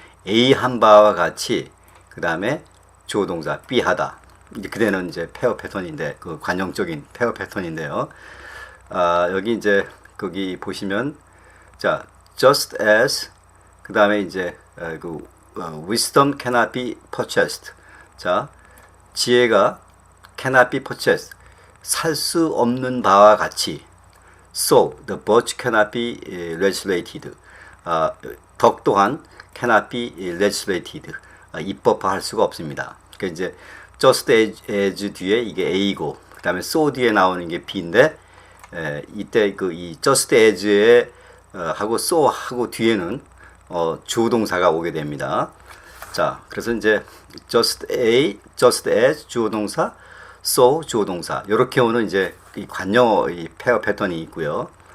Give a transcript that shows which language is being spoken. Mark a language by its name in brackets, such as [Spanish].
[Korean] A 한 바와 같이 그 다음에 주어 동사 B 하다. 이렇게 되는 이제 페어 패턴인데 관용적인 페어 패턴인데요. 여기 이제 거기 보시면 자 just as 그 다음에 이제 [English] wisdom cannot be purchased. [Korean] 자, 지혜가 [English] cannot be purchased. [Korean] 살 수 없는 바와 같이. [English] So, the birch cannot be legislated. [Korean] 덕 또한 [English] cannot be legislated. [Korean] 입법화할 수가 없습니다. 그러니까 이제 just as 뒤에 이게 A고, 그 다음에 so 뒤에 나오는 게 B인데, 이때 이 just as에 하고 so 하고 뒤에는 주어 동사가 오게 됩니다. 자, 그래서 이제 just as 주어 동사, so 주어 동사 이렇게 오는 이제 이 관용어 페어 패턴이 있고요.